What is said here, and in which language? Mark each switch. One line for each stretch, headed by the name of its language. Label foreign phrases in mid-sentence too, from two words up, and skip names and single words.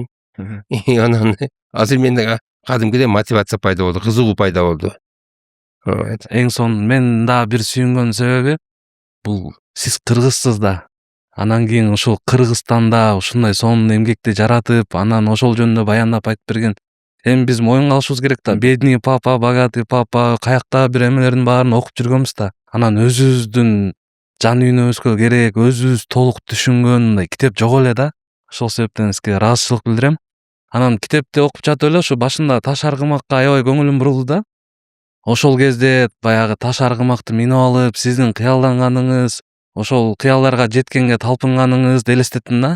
Kyrgyz: Анан азыр менде кадимкидей мотивация пайда болду, кызыгуу пайда болду. Эң сонун мен дагы бир сүйүнгөн себеби бул сиз кыргызсыз да. Анан кийин ушул Кыргызстанда ушундай сонун эмгекти жаратып, анан ошол жөнүндө баяндап айтып берген. Эми биз моюнга алышыбыз керек да.
Russian: Бедный папа, богатый папа,
Kyrgyz: каякта бир эмелердин баарын окуп жүргөнбүз да. Анан өзүбүздүн жан дүйнөбүзгө керек, өзүбүз толук түшүнгөн мындай китеп жок эле да. Ошол себептен сизге ыраазычылык билдирем. Анан китепти окуп жатып эле ушу башында Таш аргымакка аябай көңүлүм бурулду да. Ошол кезде баягы Таш аргымакты минип алып, сиздин кыялданганыңыз, ошол кыялдарга жеткенге талпынганыңызды элестеттим да.